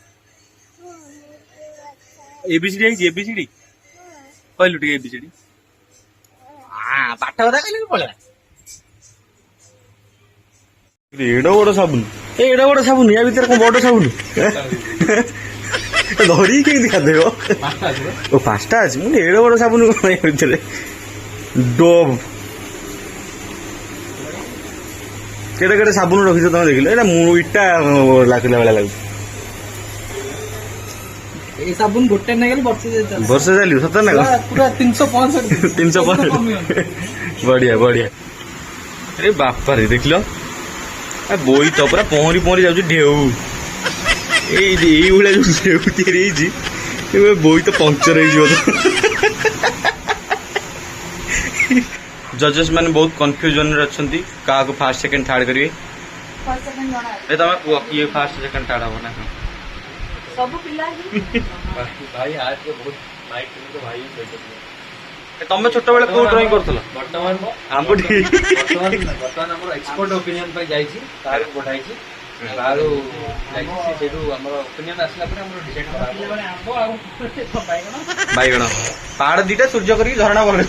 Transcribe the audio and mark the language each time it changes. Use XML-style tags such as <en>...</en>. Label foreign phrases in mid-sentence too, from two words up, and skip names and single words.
<or>ଏବିସିଡି ହେଇଛି ଏବିସିଡି କହିଲୁ ଟିକେ ଏବିସିଡି ପାଠ କଥା କହିଲୁ ପଳେଇଲା ଏଡ ବଡ ସାବୁନ ଏଡ ବଡ ସାବୁନ ୟା ଭିତରେ କଣ ବଡ ସାବୁନ ଧରିକି କେମିତି ଖାଦେବ ଓ 5ଟା ଅଛି ମୁଁ ଏଡ ବଡ ସାବୁନ କଣ ୟା ଭିତରେ ଡୋଭ କେଡେ କେଡେ ସାବୁନ ରଖିଛ ତମେ ଦେଖିଲ ଏଇଟା ମୁଁ ଇଟା ଲାଗିଲା ଭଳିଆ ଲାଗୁଛି</or> <hi>ये साबुन गोटे नहीं गली</hi> <or>ବର୍ଷେ ଚାଲିବ ସତ ନା କଣ</or> <hi>पूरा 365</hi> <or>305 ବଢିଆ ବଢିଆ ଆରେ ବାପାରେ ଦେଖିଲ ବୋଇ ତ ପୁରା ପହଁରି ପହଁରି ଯାଉଛି ଢେଉ ଏଇଭଳିଆ ଯୋଉ ଢେଉ ତିଆରି ହେଇଛି ବୋଇ ତ ପଙ୍କଚର ହେଇଯିବ ଜଜେସ୍ ମାନେ ବହୁତ କନଫ୍ୟୁଜନ ରେ ଅଛନ୍ତି କାହାକୁ</or> <en>first second third</en> <or>କରିବେ</or> <en>first second जଣା</en> <or>ଏ ତମେ କୁହ କିଏ</or> <en>first second third</en> <or>ହବ ନା ସବୁ ପିଲା ହିଁ</or> <hi>भाई आज के बहुत</hi> <or>ମାଇକ୍ ତ ଭାଇ ସହିତ ତମେ ଛୋଟବେଳେ କୋଉ ଡ୍ରଇଂ କରୁଥିଲ? ବର୍ତ୍ତମାନ ଆମ୍ବୁଠି ବର୍ତ୍ତମାନ ଆମର</or> <en>expert opinion</en> <or>ପାଇଁ ଯାଇଛି, ତାହାକୁ ପଠାଇଛି, ତାହାରୁ ଯାଇଛି ସେଇଠୁ ଆମର ଓପିନିଅନ ଆସିଲା ପରେ ଆମର ଡିସାଇଡ୍ କରାହବ। ବାଇଗଣ ପାହାଡ ଦିଟା ସୂର୍ଯ୍ୟ କରିକି ଝରଣା</or>